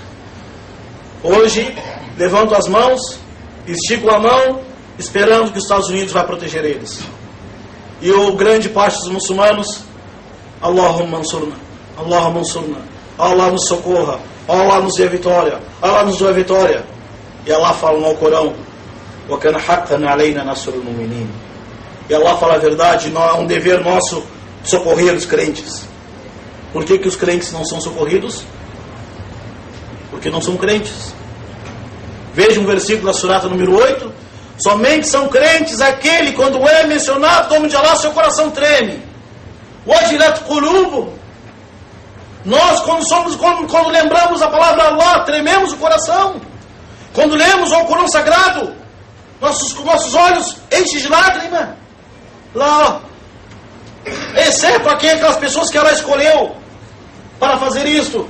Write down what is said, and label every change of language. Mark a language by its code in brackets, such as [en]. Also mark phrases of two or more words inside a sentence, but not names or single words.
[pt] Hoje, levanto as mãos, estico a mão, esperando que os Estados Unidos vai proteger eles. E o grande parte dos muçulmanos, [ar] اللهم انصرنا، اللهم انصرنا, [pt] Allah nos socorra, Allah nos dê vitória, Allah nos dê vitória. E Allah fala no Alcorão, [ar] وَكَنَ حَقًّا عَلَيْنَا نَصْرُ الْمُؤْمِنِينَ. [pt] E Allah fala a verdade, é um dever nosso socorrer os crentes. Por que os crentes não são socorridos? Porque não são crentes. Veja um versículo da surata número 8. Somente são crentes aquele, quando é mencionado o nome de Allah, seu coração treme. [ar] وَجِلَتْ قُلُوبُهُمْ. [pt] Nós, quando lembramos a palavra Allah, trememos o coração. Quando lemos o Alcorão Sagrado, nossos olhos enchem de lágrima. Lá, exceto aquelas pessoas que Allah escolheu para fazer isto.